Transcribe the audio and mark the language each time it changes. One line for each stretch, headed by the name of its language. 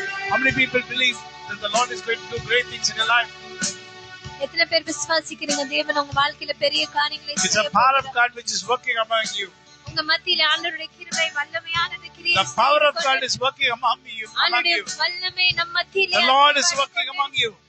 English: How many people believe that the Lord is going to do great things in your life?
Tamil: எத்தனை பேர் விசுவாசிக்கிறீங்க தேவன் உங்க வாழ்க்கையில பெரிய காரியங்களை செய்ய
English: It's a power of God which is working among you.
Tamil: உங்க மத்தியில ஆண்டவருடைய கிருபை வல்லமையானது கிரியை
English: The power of God is working among you.
Tamil: ஆண்டவருடைய வல்லமை நம்ம மத்தியில
English: The Lord is working among you.